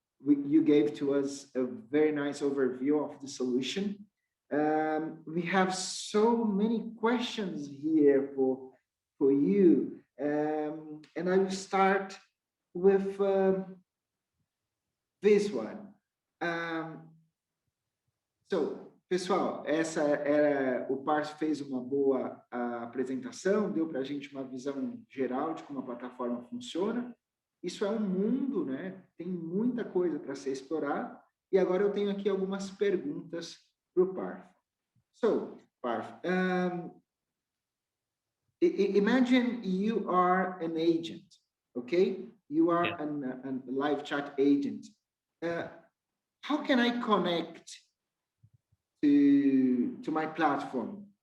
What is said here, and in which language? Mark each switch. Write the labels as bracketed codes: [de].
[en] You gave to us a very nice overview of the solution. We have so many questions here for you, and I will start with this one. [pt] Um, pessoal, essa era o Parso fez uma boa apresentação, deu para a gente uma visão geral de como a plataforma funciona. Isso é um mundo, né? Tem muita coisa para ser explorado. E agora eu tenho aqui algumas perguntas para o Parth. [en] So, Parth, imagine you are an agent, okay? You are a live chat agent. How can I connect to my platform?